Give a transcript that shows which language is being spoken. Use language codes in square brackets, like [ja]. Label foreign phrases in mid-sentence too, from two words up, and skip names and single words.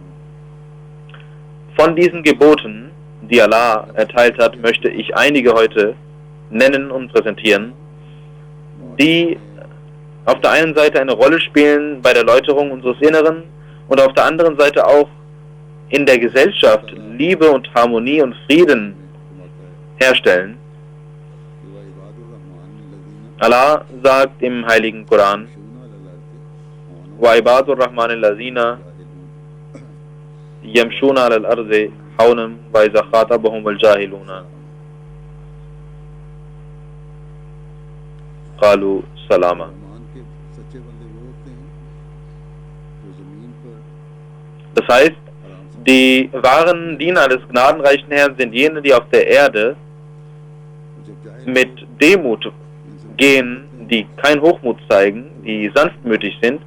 [de] Von diesen Geboten, die Allah erteilt hat, möchte ich einige heute nennen und präsentieren, die auf der einen Seite eine Rolle spielen bei der Läuterung unseres Inneren und auf der anderen Seite auch in der Gesellschaft Liebe und Harmonie und Frieden herstellen. Allah sagt im Heiligen Koran: [ar] وعباد الرحمن الذين يمشون الأرض هونا وإذا خاطبهم الجاهلون قالوا سلاما. [de] Das heißt, die wahren Diener des gnadenreichen Herrn sind jene, die auf der Erde mit Demut gehen, die kein Hochmut zeigen, die sanftmütig sind.